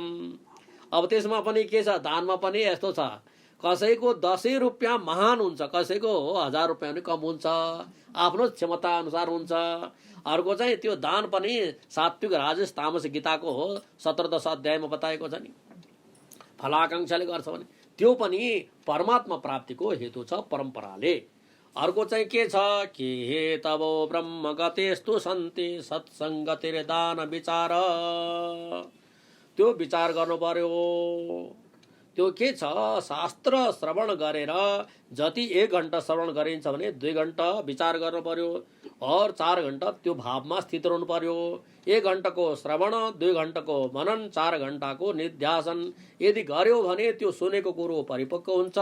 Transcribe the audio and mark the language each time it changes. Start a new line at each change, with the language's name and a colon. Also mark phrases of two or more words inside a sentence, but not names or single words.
Nepali: अब त्यसमा पनि के छ, दानमा पनि यस्तो छ, कसैको 10 रुपियाँ महान हुन्छ, कसैको 1000 रुपियाँ पनि कम हुन्छ, आफ्नो क्षमता अनुसार हुन्छ। अर्को चाहिँ त्यो दान पनि सात्विक राजस तामस गीताको 17 अध्यायमा बताएको छ नि। फलाकांक्षाले गर्छ भने त्यो पनि परमात्मा प्राप्तिको हेतु छ परम्पराले। अर्को चाहिँ के छ,
Sanskrit: के हे तबो ब्रह्म गतेस्तु सन्ति सत्सङ्गतिर दान विचार।
Nepali: त्यो विचार गर्नु पर्यो। त्यो के छ, शास्त्र श्रवण गरेर जति 1 घण्टा श्रवण गरिन्छ भने 2 घण्टा विचार गर्नु पर्यो और 4 घण्टा त्यो भावमा स्थित रहनु पर्यो। 1 घण्टाको श्रवण, 2 घण्टाको मनन, 4 घण्टाको निध्यासन यदि गर्यो भने त्यो सुनेको कुरो परिपक्व हुन्छ।